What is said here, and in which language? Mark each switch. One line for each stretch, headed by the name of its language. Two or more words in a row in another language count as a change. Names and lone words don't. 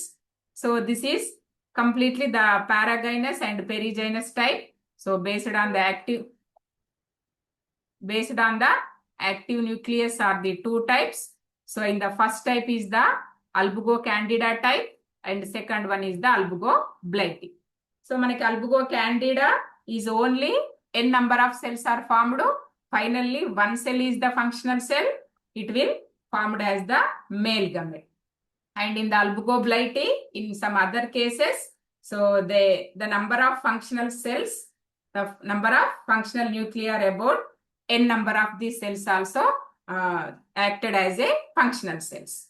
English: So this is completely the paragynous and perigynous type. So based on the active nucleus are the 2 types. So in the first type is the Albugo candida type, and second one is the Albugo blighty. So manaki Albugo candida is only n number of cells are formed. Finally, one cell is the functional cell. It will formed as the male gamete. And in the Albugo blighty, in some other cases, so the number of functional cells, the number of functional nuclei are about n number of these cells also acted as a functional cells.